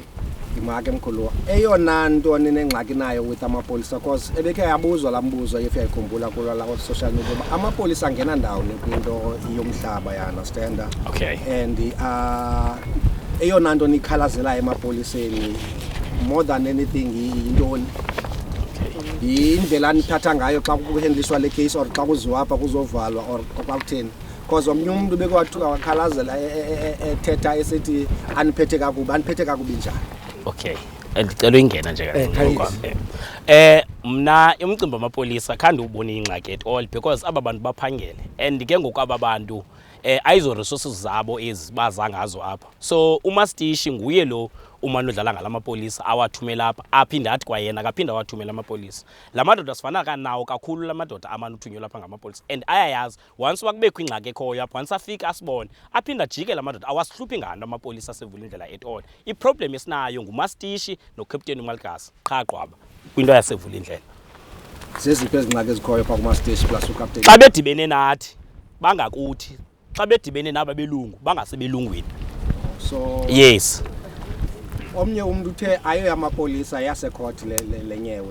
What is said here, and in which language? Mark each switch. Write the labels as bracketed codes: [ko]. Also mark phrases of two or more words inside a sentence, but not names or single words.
[xh] Imake mkhulu eyona nto ninengxaki nayo with amapolisa because ebekhe yabuzwa lambuzo if uyayikhumbula kulo la [en] social media [xh] amapolisa angena ndawo kwinto yomhlaba ya understand. Okay. And eyona nto nikhalazela emapoliseni [en] more than anything [xh] yintoni? Indlela nithatha ngayo xa kuhandliswa le case or xa kuziwa apha kuzovalwa or kwakutheni because omnye umuntu bekwathiwa wakhalazela ethetha esithi aniphethe kakubi njani. Okay. Ndicela ingena nje kanti mna umcimbi wamapolisa khande ubona ingxaki [en] at all [xh] because aba bantu baphangele and ke ngoku aba bantu ayizo resources zabo ezibaza ngazo apha so umastishi nguye lo umane udlala ngalamapolisa awathumela apha aphinda athi kwayena akaphinda awathumela amapolisa la madoda sifana kanawo kakhulu la madoda amane uthunyelwa apha ngamapolisa and ayayazi once wakubekho ingxaki ekhoyo apha once afika asibone aphinda jike la madoda awasihluphi ngano amapolisa sevula indlela [en] at all [xh] iproblem esinayo ngumastishi nocaptain uMalgas qha qwaba kwinto yasevula indlela zeziphi ezingxaki ezikhoyo pha kuma-stage plus ucaptain xa bedibene nathi bangakuthi xa bedibene naba belungu bangasebelungwini so yes omnye umuntu uthe ayo amapolisa yasecourt lenyewe